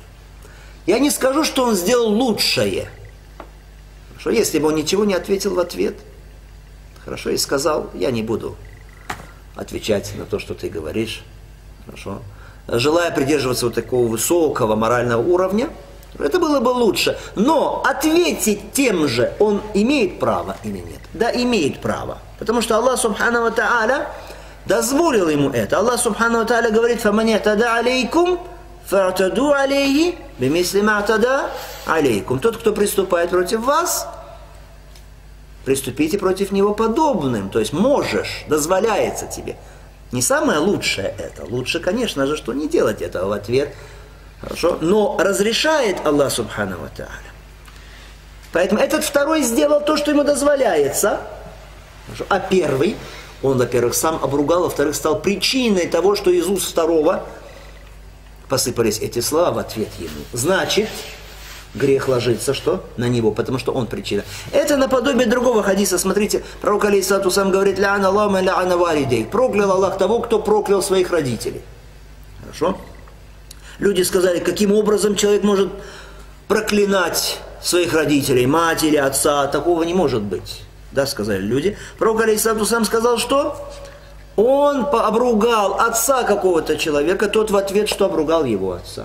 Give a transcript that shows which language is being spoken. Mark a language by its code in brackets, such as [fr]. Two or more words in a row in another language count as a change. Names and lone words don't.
[ru] Я не скажу, что он сделал лучшее. Хорошо, если бы он ничего не ответил в ответ, хорошо, и сказал: я не буду отвечать на то, что ты говоришь. Хорошо. Желая придерживаться вот такого высокого морального уровня, это было бы лучше. Но ответить тем же он имеет право или нет? Да, имеет право. Потому что [ar] الله سبحانه وتعالى [ru] дозволил ему это. [ar] الله سبحانه وتعالى [ru] говорит: [ar] «فمن اعتدى عليكم فاعتدوا عليه بمثل ما اعتدى عليكم». [ru] Тот, кто приступает против вас, приступите против него подобным. То есть можешь, дозволяется тебе. Не самое лучшее это. Лучше, конечно же, что не делать этого в ответ. Хорошо? Но разрешает [ar] الله سبحانه وتعالى. [ru] Поэтому этот второй сделал то, что ему дозволяется. Хорошо? А первый, он, во-первых, сам обругал, во-вторых, стал причиной того, что из уст второго посыпались эти слова в ответ ему. Значит, грех ложится что? На него, потому что он причина. Это наподобие другого хадиса. Смотрите, пророк [ar] عليه الصلاة والسلام [ru] говорит: [ar] «لعن الله من لعن والديه». [ru] Проклял Аллах того, кто проклял своих родителей. Хорошо? Люди сказали: каким образом человек может проклинать своих родителей, мать или отца, такого не может быть. Да, сказали люди. Пророк [ar] عليه الصلاة والسلام [ru] сказал, что он обругал отца какого-то человека, тот в ответ, что обругал его отца.